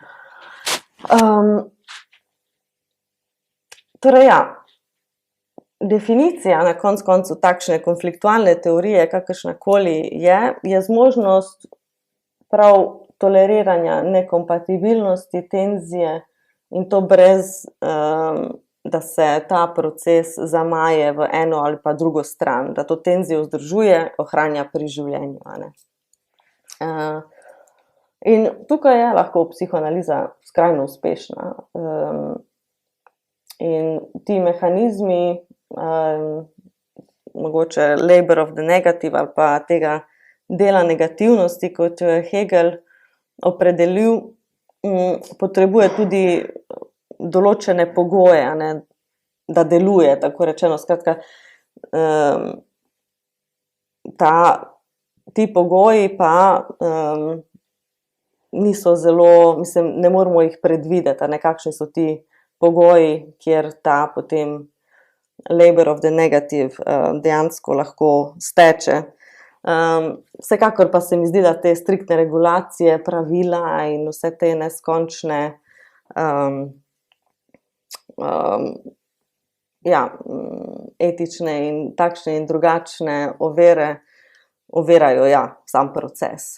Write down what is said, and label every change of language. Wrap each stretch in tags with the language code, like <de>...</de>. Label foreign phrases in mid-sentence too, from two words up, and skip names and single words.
<sl>Torej ja, definicija na koncu takšne konfliktualne teorije, kakršnakoli je zmožnost prav toleriranja nekompatibilnosti, tenzije in to brez, da se ta proces zamaje v eno ali pa drugo stran, da to tenzijo vzdržuje, ohranja pri življenju, a ne. In tukaj je lahko psihoanaliza skrajno uspešna. In ti mehanizmi, mogoče</sl> <en>labor of the negative</en> <sl>ali pa tega dela negativnosti, kot jo je Hegel opredelil, potrebuje tudi določene pogoje, a ne, da deluje, tako rečeno. Skratka, ti pogoji pa niso zelo, mislim, ne moramo jih predvideti, a ne, kakšni so ti pogoji, kjer ta potem</sl> <en>labor of the negative</en> <sl>dejansko lahko steče. Vsekakor pa se mi zdi, da te striktne regulacije, pravila in vse te neskončne etične in takšne in drugačne ovirajo sam proces.</sl>